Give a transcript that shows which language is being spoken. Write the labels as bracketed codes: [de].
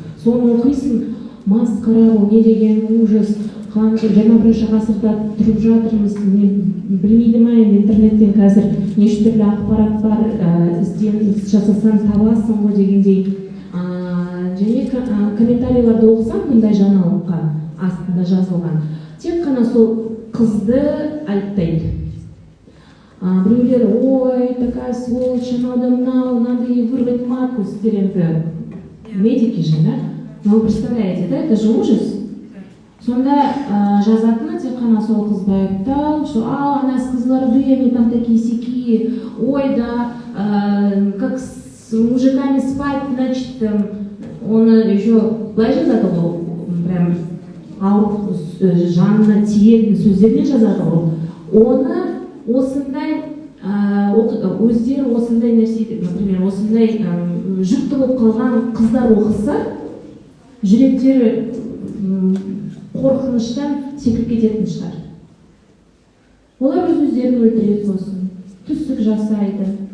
[kk] Соны оқисың, масқара, ол не деген ужас, 21 ғасырда тұрып жатырмыз, білмейді ма, интернеттен қазір неше түрлі ақпарат бар, ізденіс жасасаң табасың ғой дегендей. Және комментарийларды оқысам, мұндай жаңалыққа астында жазылған. Тек қана сол қызды айыптайды. Біреулер, ой, [ru] такая сволочь, надо ей вырвать матку, [kk] сіздер [ru] медики же, да? Но вы представляете, да, это же ужас. [kk] Сонда жазатыны тек қана сол қызды айыптау, [ru] что она с Кызылорды, они там такие сякие, ой, да, как с мужиками спать, значит, он еще [kk] былай жазады ғой, прям ауыр жанына тиетін сөздермен жазады ғой. Оны осындай өздері осындай нәрсе, например, осындай жүкті болып қалған қыздар оқыса, жүректері қорқыныштан секіріп кететін шығар. Олар өздерін өлтіреді сосын, түстік жасайды.